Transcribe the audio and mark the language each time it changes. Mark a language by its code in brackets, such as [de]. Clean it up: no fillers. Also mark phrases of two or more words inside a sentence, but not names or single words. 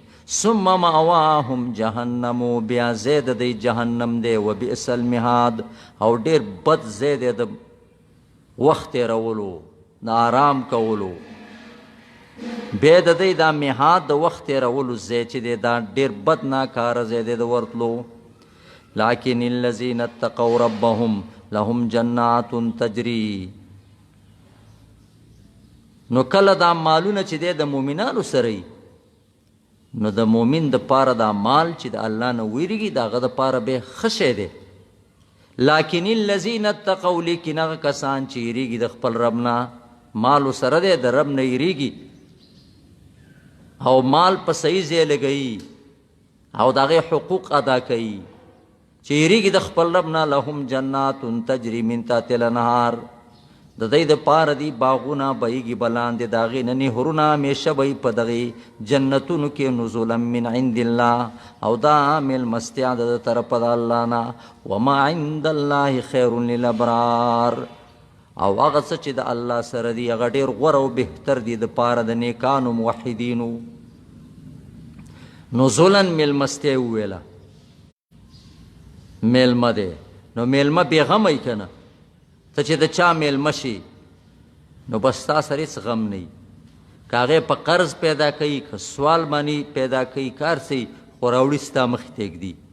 [ar] ثم مأواهم جهنم، [ps] بیا ځای د دی جهنم دی، [ar] و بئس المهاد، [ps] او ډېر بد ځای دی د وخت تېرولو د آرام کولو. بیا د دی دا مهاد د وخت تېرولو ځای چې دی دا ډېر بد ناکاره ځای دی د ورتلو. [ar] لکن الذین اتقوا ربهم لهم جنات تجری، [ps] نو کله دا مالونه چې دی د مؤمنانو سره وي، نو د مؤمن د پاره دا مال چې د الله نه ویریږي د هغه د پاره به ښه شی دی. [ar] لکن الذین اتقوا، [ps] لیکن هغه کسان چې یریږي د خپل رب نه، مال سره دی د رب نه یریږي او مال په صحیح ځای لګوي او د هغې حقوق ادا کوي، چې یریږي د خپل رب نه، [ar] لهم جنات تجری من تحتها الانهار، [ps] د دوی د پاره دي باغونه بهیږي به لاندې د هغې نه نهرونه همیشه به په دغې جنتونو کې [ar] نزولا من عند الله، [ps] او دا میلمستیا د طرفه د الله نه. [ar] وما عند الله خیر للابرار، [ps] او هغه څه چې د الله سره دي هغه ډېر غوره او بهتر دي د پاره د نیکانو موحدینو. نزولا میلمستیا یې وویله، میلمه دی، نو میلمه بېغمه یي که نه، ته چې د چا میلمه شي نو بس ستا سره هېڅ غم نه وي، که هغې په قرض پیدا کوي که سوال باندې پیدا کوي کار څه خو راوړي ستا مخې ته ږدي.